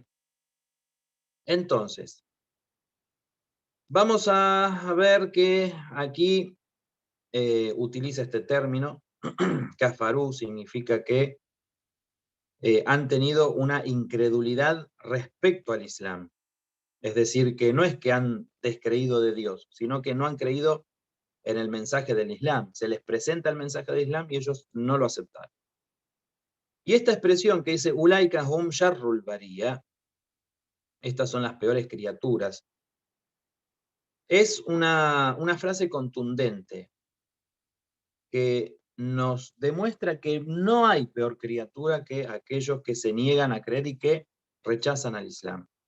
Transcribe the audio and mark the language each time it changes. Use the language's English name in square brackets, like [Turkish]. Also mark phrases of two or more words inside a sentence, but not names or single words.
[Spanish] Entonces, vamos a ver que aquí utiliza este término, kafarú, significa que han tenido una incredulidad respecto al Islam. Es decir, que no es que han descreído de Dios, sino que no han creído en el mensaje del Islam. Se les presenta el mensaje del Islam y ellos no lo aceptaron. Y esta expresión que dice, [Arabic] أولئك هم شر البرية, [Spanish] estas son las peores criaturas, es una frase contundente que nos demuestra que no hay peor criatura que aquellos que se niegan a creer y que rechazan al Islam.